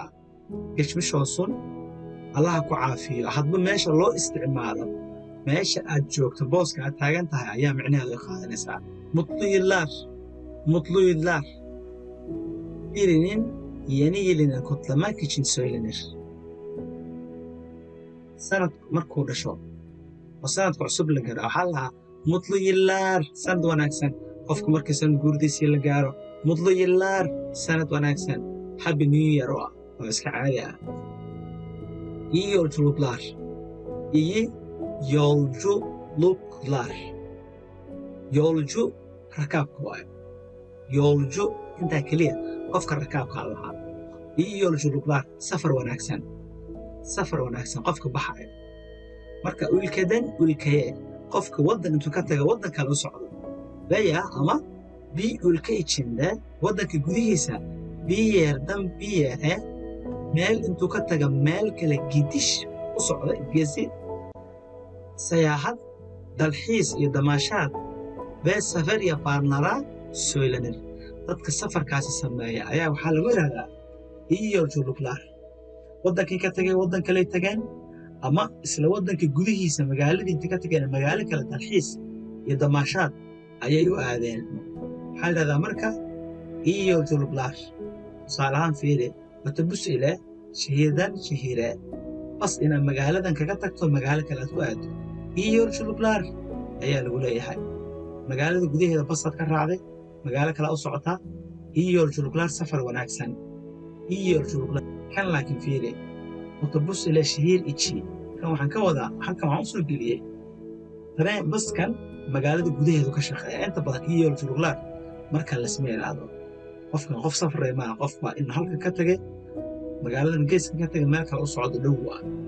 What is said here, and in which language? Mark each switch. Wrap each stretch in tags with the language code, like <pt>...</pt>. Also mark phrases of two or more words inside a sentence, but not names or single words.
<tr>Geçmiş olsun,</tr> <so>allaha ku caafiyo. Hadba meesha loo isticmaalo, meesha aad joogto, booska aad taagan tahay ayaa micnaheedu ay qaadanaysaa.</so> <tr>Mutlu yıllar, mutlu yıllar. Birinin yeni yılını kutlamak için söylenir.</tr> <so>Sanad markuu dhasho oo sanadka cusub la gaaro waxaa lahaa</so> <tr>mutlu yıllar,</tr> <so>sanad wanaagsan. Qofka markii sanad guurdiisii la gaaro</so> <tr>mutlu yıllar,</tr> <so>sanad wanaagsan,</so> <en>happy new year</en> <so>oo iska caadi ah.</so> <tr>İyi yolculuklar, iyi yolculuklar.</tr> <so>Yolcu rakaabka waaye, yolcu intaa keliya qofka rakaabka lahaa.</so> <tr>İyi yolculuklar,</tr> <so>safar wanaagsan, safar wanaagsan qofka baxaya.</so> <tr>Marka ülkeden ülkeye,</tr> <so>qofka waddan intuu ka taga waddan kale u socdo veya ama</so> <tr>bir ülke içinde</tr> <so>waddanka gudihiisa</so> <tr>bir yerden bir yere</tr> <so>meel intuu ka taga meel kale gidiş u socda,</so> <tr>gezi, seyahat,</tr> <so>dalxiis iyo damaashaad</so> <tr>ve safar yapanlara söylenir.</tr> <so>Dadka safarkaasi sameeya ayaa waxaa lagu yidhahdaa</so> <tr>iyi yolculuklar.</tr> <so>Waddankii ka tagay waddan kale tageen ama isla waddanka gudihiisa magaaladii inta ka tageen magaalo kale dalxiis iyo damaashaad ayay u aadeen. Waxaa la yidhahdaa marka</so> <tr>iyi yolculuklar.</tr> <so>Tusaale ahaan fiiri,</so> <tr>otobus ile şehirden şehire,</tr> <so>bas inaad magaaladan kaga tagto magaalo kale aad ku aado.</so> <tr>İyi yolculuklar</tr> <so>ayaa lagu leeyahay. Magaalada gudaheeda basaad ka raacday, magaalo kale u socotaa,</so> <tr>iyi yolculuklar,</tr> <so>safar wanaagsan.</so> <tr>İyi yolculuklar.</tr> <so>Kan laakiin fiiri,</so> <tr>otobus ile şehir içi,</tr> <so>kan waxaan ka wadaa, halkan waxaan u soo geliyey tareen baskan magaalada gudaheedu ka shaqeeya. Inta badan</so> <tr>iyi yolculuklar</tr> <so>marka lasma yidhaahdo. Qofkan qof safray maaha, qof baa in halkan ka tagay, magaaladan geeska ka tagay, meel kale u socdo dhow ah.</so>